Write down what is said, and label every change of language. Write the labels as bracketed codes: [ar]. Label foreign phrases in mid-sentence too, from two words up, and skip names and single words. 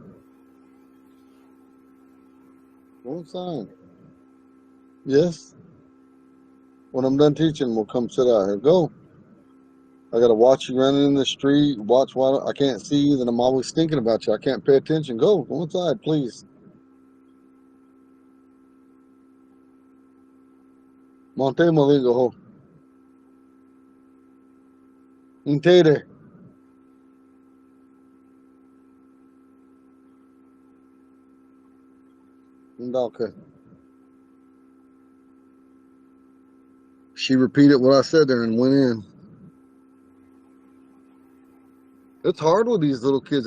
[en] Go inside. Yes. When I'm done teaching, we'll come sit out here. Go. I gotta watch you running in the street. Watch why I can't see you. Then I'm always thinking about you. I can't pay attention. Go. Go inside, please. Monte Maligo. Intere. Okay. She repeated what I said there and went in. It's hard with these little kids.